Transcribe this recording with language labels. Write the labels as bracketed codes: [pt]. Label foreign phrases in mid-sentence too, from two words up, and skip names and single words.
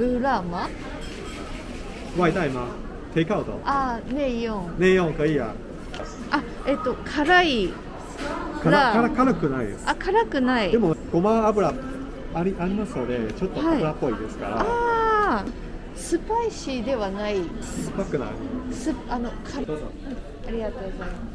[zh] 辣吗？外带吗 ？ [en] take out [zh] 啊，内用。内用可以啊。 [ja] あ、辛い。辛くないです。あ、辛くない。でもごま油ありますので、ちょっと油っぽいですから。ああ、スパイシーではない。酸っぱくない。どうぞ。ありがとうございます。